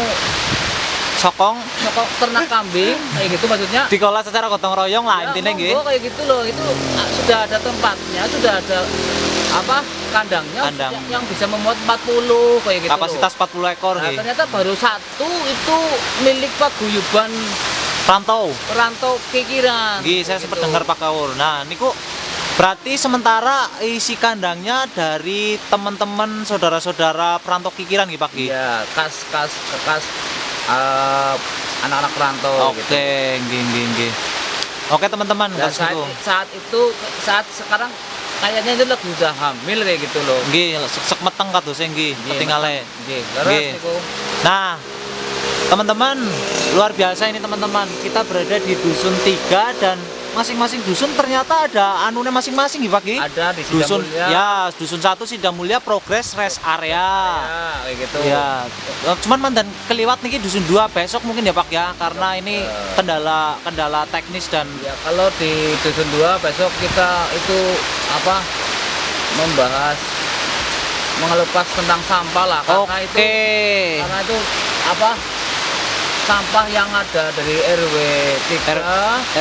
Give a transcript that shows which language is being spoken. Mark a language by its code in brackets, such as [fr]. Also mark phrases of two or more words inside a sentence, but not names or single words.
[id] Sokong ternak kambing kayak gitu, maksudnya dikelola secara gotong royong lah ya, intinya nggih. monggo kayak gitu loh. Itu sudah ada tempatnya, sudah ada kandangnya Kandang. yang bisa memuat 40 kayak gitu. Kapasitas 40 ekor Nah, nggih. ternyata baru satu itu milik paguyuban Rantau. Kikiran. Nggih, saya sempat dengar Pak Kaur. Nah, niku berarti sementara isi kandangnya dari teman-teman saudara-saudara perantau Kikiran nggih Pak nggih. Iya, kas anak-anak perantau gitu. Oke, nggih. Oke, teman-teman, Dan kasih itu. saat sekarang kayaknya itu lagi udah hamil kayak gitu loh. [jv] Nggih, sek meteng kadose nggih, ketinggalan. [id] Nggih, Nggih. terus niku. Nah, teman-teman, luar biasa ini teman-teman. Kita berada di Dusun 3 dan masing-masing dusun ternyata ada anunya masing-masing nggih Pak nggih. Ada di Dusun Sidamulya. ya, dusun 1 Sidamulya Progress Rest Area. Ya, kayak gitu. Ya, cuman [jv] mandan keliwat [id] nih dusun 2 besok mungkin ya Pak ya, karena ini kendala teknis dan Ya, kalau di dusun 2 besok kita itu membahas mengelupas tentang sampah lah, karena itu sampah yang ada dari RW 3